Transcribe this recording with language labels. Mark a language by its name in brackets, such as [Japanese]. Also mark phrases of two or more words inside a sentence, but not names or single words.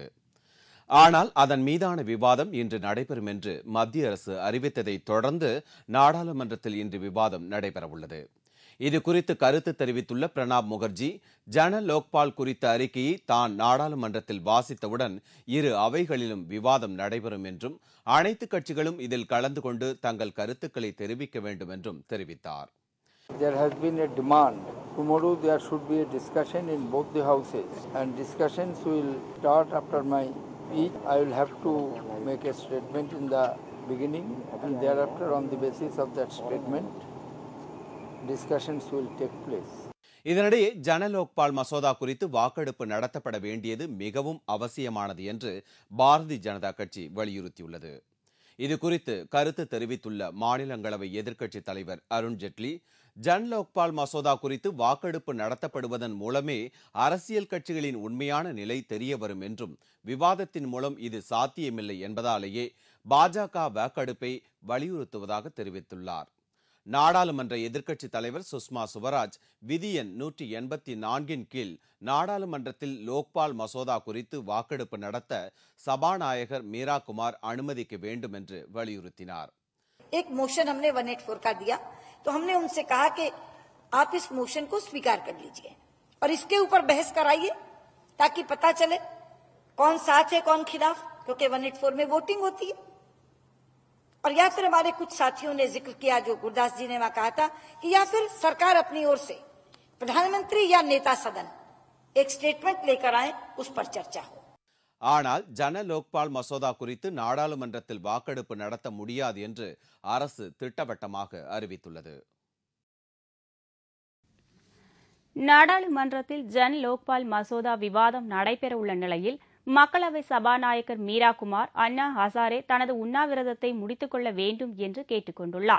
[Tamil] ஆனால் அதன் மீதான விவாதம் இன்று நடைபெறும் என்று மத்திய அரசு அறிவித்ததை தொடர்ந்து நாடாளுமன்றத்தில் இன்று விவாதம் நடைபெறவுள்ளது. இதுகுறித்து கருத்து தெரிவித்துள்ள பிரணாப் முகர்ஜி, ஜன லோக்பால் குறித்த அறிக்கையை தான் நாடாளுமன்றத்தில் வாசித்தவுடன் இரு அவைகளிலும் விவாதம் நடைபெறும் என்றும் அனைத்து கட்சிகளும் இதில் கலந்து கொண்டு தங்கள் கருத்துக்களை தெரிவிக்க வேண்டும் என்றும் தெரிவித்தார். [English] There has been a demand. Tomorrow there should be a discussion in both the houses, and discussions will start after my speech. I will have to make a statement in the beginning, and thereafter on the basis of that statement discussions will take place. [Tamil] இதனிடையே ஜன லோக்பால் மசோதா குறித்து வாக்கெடுப்பு நடத்தப்பட வேண்டியது மிகவும் அவசியமானது என்று பாரதிய ஜனதா கட்சி வலியுறுத்தியுள்ளது. இதுகுறித்து கருத்து தெரிவித்துள்ள மாநிலங்களவை எதிர்க்கட்சித் தலைவர் அருண் ஜெட்லி, ஜன் லோக்பால் மசோதா குறித்து வாக்கெடுப்பு நடத்தப்படுவதன் மூலமே அரசியல் கட்சிகளின் உண்மையான நிலை தெரிய வரும் என்றும், விவாதத்தின் மூலம் இது சாத்தியமில்லை என்பதாலேயே பாஜக வாக்கெடுப்பை வலியுறுத்துவதாக தெரிவித்துள்ளார். நாடாளுமன்ற எதிர்க்கட்சித் தலைவர் சுஷ்மா சுவராஜ் விதி எண் 184 கீழ் நாடாளுமன்றத்தில் லோக்பால் மசோதா குறித்து வாக்கெடுப்பு நடத்த சபாநாயகர் மீரா குமார் அனுமதிக்க வேண்டும் என்று வலியுறுத்தினார். [Hindi] एक मोशन हमने 184 का दिया, तो हमने उनसे कहा कि आप इस मोशन को स्वीकार कर लीजिए और इसके ऊपर बहस कराइए ताकि पता चले कौन साथ है कौन खिलाफ, क्योंकि 184 में वोटिंग होती है. और या फिर हमारे कुछ साथियों ने जिक्र किया, जो गुरदास जी ने वहां कहा था, कि या फिर सरकार अपनी ओर से प्रधानमंत्री या नेता सदन एक स्टेटमेंट लेकर आए, उस पर चर्चा हो. [Tamil] ஆனால் ஜன லோக்பால் மசோதா குறித்து நாடாளுமன்றத்தில் வாக்கெடுப்பு நடத்த முடியாது என்று அரசு திட்டவட்டமாக அறிவித்துள்ளது. நாடாளுமன்றத்தில் ஜன் லோக்பால் மசோதா விவாதம் நடைபெறவுள்ள நிலையில் மக்களவை சபாநாயகர் மீரா குமார் அண்ணா ஹசாரே தனது உண்ணாவிரதத்தை முடித்துக் கொள்ள வேண்டும் என்று கேட்டுக் கொண்டுள்ளார்.